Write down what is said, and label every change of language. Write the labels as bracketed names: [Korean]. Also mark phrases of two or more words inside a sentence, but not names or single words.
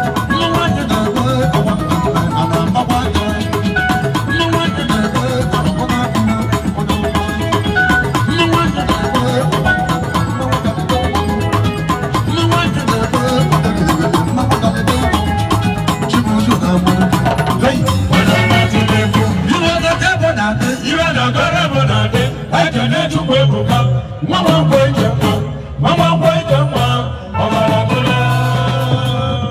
[Igbo] Nwa nwaanyị na-ekpe, ọ na-ekpe, a na-agbakwa aka. Nwa nwaanyị na-ekpe, ọ na-ekpe, ọ na-ekpe. Nwa nwaanyị na-ekpe, ọ na-ekpe, nwa nwaanyị na-ekpe, ọ na-ekpe. Chibuzo na-agba egwu. Hey! [English] You are the devil that is, you are the devil that is. I can let you go, go, go. Mama, wait, mama, wait, mama. Mama, wait, mama.